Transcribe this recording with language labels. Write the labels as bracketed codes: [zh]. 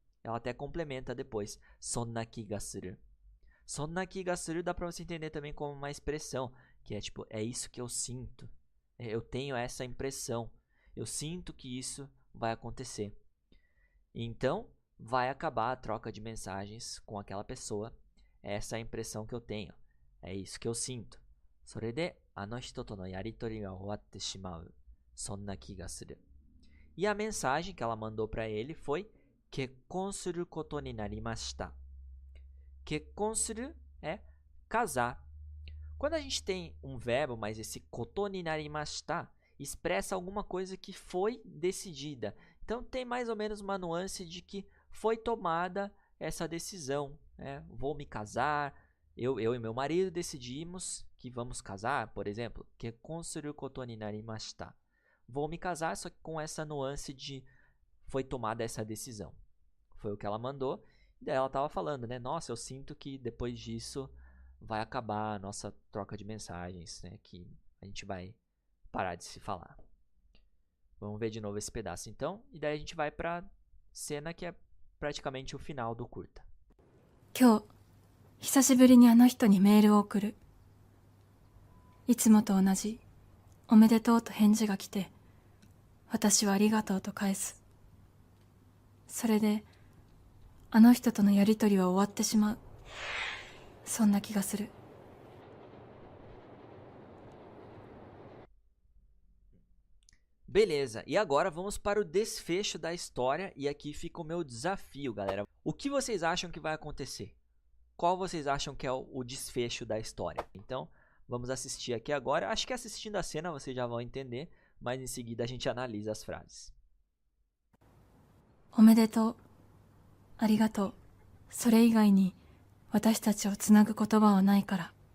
[pt] Ela até complementa depois. [ja] Sonna ki ga suru. [pt] Sonna ki ga suru dá para você entender também como uma expressão, que é tipo, é isso que eu sinto. Eu tenho essa impressão. Eu sinto que isso vai acontecer. Então, vai acabar a troca de mensagens com aquela pessoa. Essa é a impressão que eu tenho. É isso que eu sinto. [ja] それで、あの人とのやりとりが終わってしまう。そんな気がする。 [pt] E a mensagem que ela mandou para ele foi [ja] 結婚することになりました。 [pt] 結婚する é casar. Quando a gente tem um verbo, mas esse ことになりました expressa alguma coisa que foi decidida. Então tem mais ou menos uma nuance de que foi tomada essa decisão. Né? Vou me casar, eu e meu marido decidimos que vamos casar, por exemplo. [ja] 結婚することになりました。 [pt] Vou me casar, só que com essa nuance de foi tomada essa decisão. Foi o que ela mandou. E daí ela estava falando, né? Nossa, eu sinto que depois disso vai acabar a nossa troca de mensagens, né? Que a gente vai parar de se falar. Vamos ver de novo esse pedaço então. E daí a gente vai para cena que é praticamente o final do curta. [ja] 今日、久しぶりにあの人にメールを送る。いつもと同じ、おめでとうと返事が来て、私はありがとうと返す。それで、あの人とのやりとりは終わってしまう。そんな気がする。 [pt] Beleza, e agora vamos para o desfecho da história e aqui fica o meu desafio, galera. O que vocês acham que vai acontecer? Qual vocês acham que é o desfecho da história? Então, vamos assistir aqui agora. Acho que assistindo a cena vocês já vão entender, mas em seguida a gente analisa as frases. [ja] おめでとう。ありがとう。それ以外に私たちをつなぐ言葉はないから。